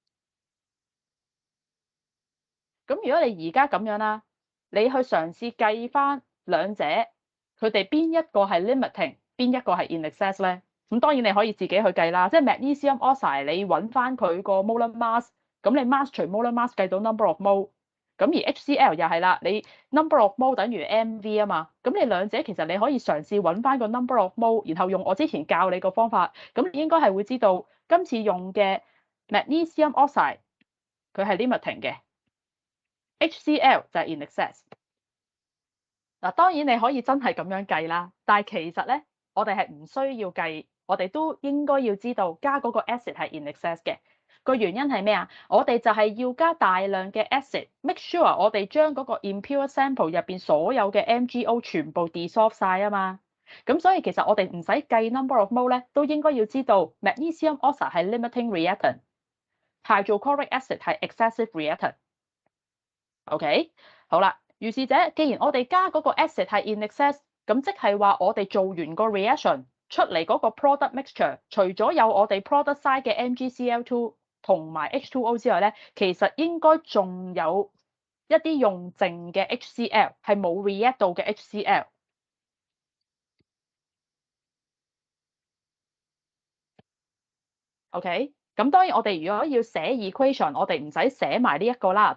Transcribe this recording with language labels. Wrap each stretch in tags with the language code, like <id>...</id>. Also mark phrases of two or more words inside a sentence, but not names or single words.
<yue>咁如果你而家咁樣啦，你去嘗試計翻兩者，佢哋邊一個係 limiting， 邊一個係</yue> <en>in excess</en> <yue>咧？咁當然你可以自己去計啦，即係</yue> <en>magnesium oxide</en> <yue>你揾翻佢個</yue> <en>molar mass，</en> <yue>咁你 mass 除</yue> <en>molar mass</en> <yue>計到</yue> <en>number of mole，</en> <yue>咁而 HCl 又係啦，你</yue> <en>number of mole</en> <yue>等於 mv 啊嘛，咁你兩者其實你可以嘗試揾翻個</yue> <en>number of mole，</en> <yue>然後用我之前教你個方法，咁你應該係會知道今次用嘅</yue> <en>magnesium oxide</en> <yue>佢係 limiting 嘅。HCl 就係</yue> <en>in excess。</en> <yue>嗱，當然你可以真係咁樣計啦，但係其實咧，我哋係唔需要計，我哋都應該要知道加嗰個 acid 係</yue> <en>in excess</en> <yue>嘅。 個原因係咩啊？我哋就係要加大量嘅 acid，</yue> <en>make sure</en> <yue>我哋將嗰個</yue> <en>impure sample</en> <yue>入邊所有嘅 MgO 全部 dissolve 晒啊嘛。咁所以其實我哋唔使計</yue> <en>number of mole</en> <yue>咧，都應該要知道</yue> <en>magnesium oxide</en> <yue>係</yue> <en>limiting reactant， hydrochloric acid</en> <yue>係</yue> <en>excessive reactant。</en> <yue>OK，好啦，如是者，既然我哋加嗰個 acid 係</yue> <en>in excess，</en> <yue>咁即係話我哋做完個 reaction 出嚟嗰個</yue> <en>product mixture，</en> <yue>除咗有我哋</yue> <en>product side</en> <yue>嘅 MgCl2同埋 H2O 之外咧，其實應該仲有一啲用剩嘅 HCl 係冇 react 到嘅 HCl。OK，咁當然我哋如果要寫 equation，我哋唔使寫埋呢一個啦。</yue>